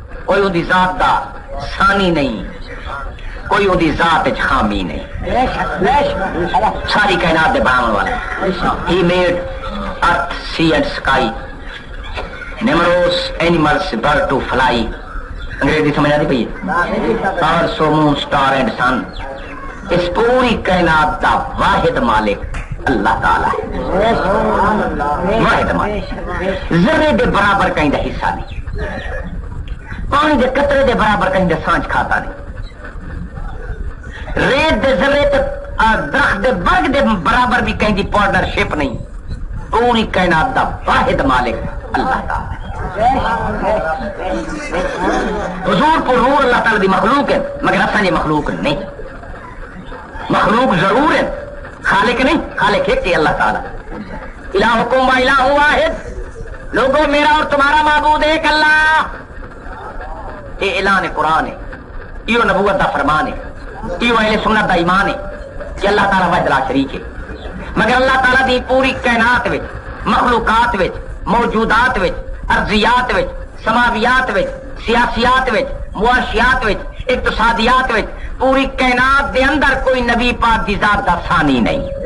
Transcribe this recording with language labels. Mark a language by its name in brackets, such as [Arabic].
[Punjabi] کوئی وہ دی ذات دا ثانی نہیں, کوئی وہ دی ذات وچ خامی نہیں. ساری کائنات دے بناون والا. [English] He made earth, sea and sky, numerous animals, bird to fly. [Punjabi] انگریزی سمجھ آتی پئی ہے. اور [English] So moon star and sun. [Punjabi] اس پوری کائنات دا واحد مالک اللہ تعالی ہے. واحد مالک. ذرے دے برابر کہیں دا حصہ نہیں, پانی دے قطرے دے برابر کہیں دا سانچ کھاتا نہیں, ریت دے ذرے تے درخت دے برگ دے برابر بھی کہیں دی پارٹنرشپ نہیں. پوری کائنات دا واحد مالک اللہ تعالی. حضور پر نور اللہ تعالی دی مخلوق ہے, مگر اصل یہ مخلوق نہیں. مخلوق ضرور ہے, خالق نہیں. خالق ہے کہ اللہ تعالی. [Arabic] الہکم و الہ واحد. [Urdu] لوگوں میرا اور تمہارا معبود ایک اللہ. [Punjabi] یہ اعلان قرآن ہے, یہ نبوت دا فرمان ہے, یہ اہل سنت دا ایمان ہے کہ اللہ تعالیٰ وحدہ لا شریک ہے. مگر اللہ تعالیٰ دی پوری کائنات وچ, مخلوقات وچ موجودات وچ، ارضیات وچ، سماویات وچ، سیاسیات وچ، معاشیات وچ، اقتصادیات وچ، پوری کائنات دے اندر کوئی نبی پاک دی ذات دا ثانی نہیں.